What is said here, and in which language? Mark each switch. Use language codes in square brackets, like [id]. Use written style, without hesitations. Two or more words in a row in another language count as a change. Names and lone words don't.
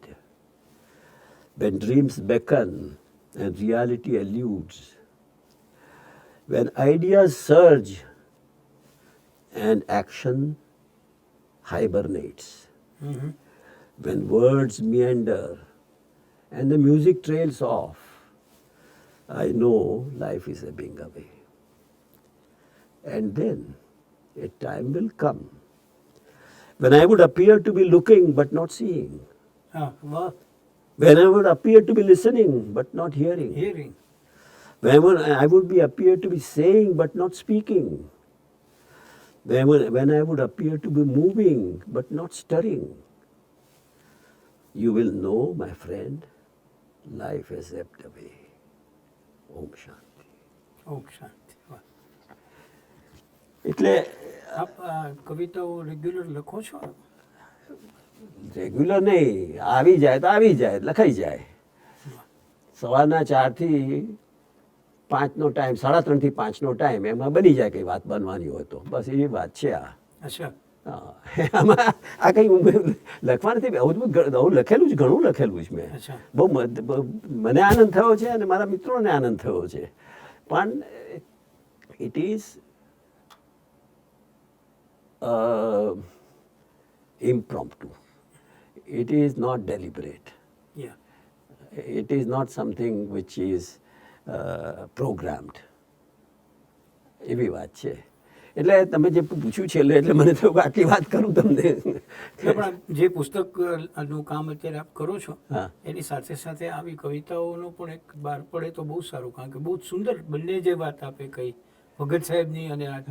[en] when dreams beckon and reality eludes, when ideas surge and action hibernates, when words meander and the music trails off, I know life is ebbing away. And then A time will come when I would appear to be looking but not seeing. [gu] હા વાહ [en] When I would appear to be listening but not hearing. હિયરિંગ When I would be appear to be saying but not speaking. When I would appear to be moving but not stirring. You will know, my friend, life has ebbed away. Om Shanti. [gu] ઓમ શાંતિ વાહ એટલે આપ આ કવિતાઓ રેગ્યુલર લખો છો રેગ્યુલર નહીં, આવી જાય તો આવી જાય, લખાઈ જાય. સવારના 4 થી 5નો ટાઈમ, 3:30 થી 5નો ટાઈમ, એમાં બની જાય કઈ વાત બનવાની હોય તો. બસ એવી વાત છે આ. અચ્છા હા, આમાં આ કંઈ લખવા નથી. આવું લખેલું જ, ઘણું લખેલું છે મેં. અચ્છા બહુ મને આનંદ થયો છે અને મારા મિત્રોને આનંદ થયો છે. [en] પણ it is impromptu. It is not deliberate. યા It is not something which is programmed. [gu] એવી વાત છે. એટલે તમે જે પૂછ્યું છે એટલે મને થયું કે આટલી વાત કરું તમને. એટલે પણ જે પુસ્તકનું કામ અત્યારે આપ કરો છો હા. એની સાથે સાથે આવી કવિતાઓનો પણ એક બહાર પડે તો બહુ સારું, કારણ કે બહુ જ સુંદર બંને જે વાત આપે કહી ભગત સાહેબની અને આ